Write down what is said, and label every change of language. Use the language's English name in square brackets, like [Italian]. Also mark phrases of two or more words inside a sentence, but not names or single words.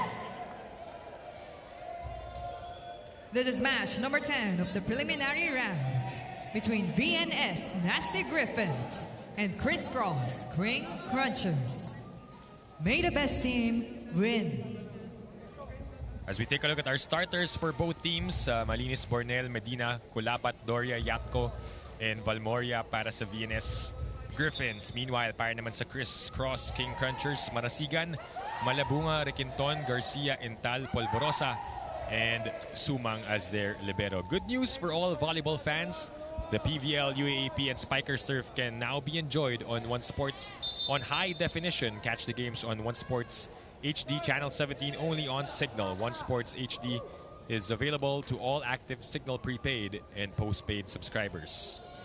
[English] This is match number 10 of the preliminary rounds between VNS-Nasty Griffins and Criss Cross King Crunchers. May the best team win. As we take a look at our starters for both teams, [Filipino] Malinis, Bornel, Medina, Kulabat, Doria, Yatko, and Valmoria para sa VNS Griffins. Meanwhile, para naman sa Criss Cross King Crunchers, Marasigan, Malabunga, Requinton, Garcia, Intal, Polvorosa, [English] and Sumang as their libero. Good news for all volleyball fans. The PVL, UAAP, and Spiker Surf can now be enjoyed on One Sports on high definition. Catch the games on One Sports HD Channel 17 only on Signal. One Sports HD is available to all active Signal prepaid and postpaid subscribers.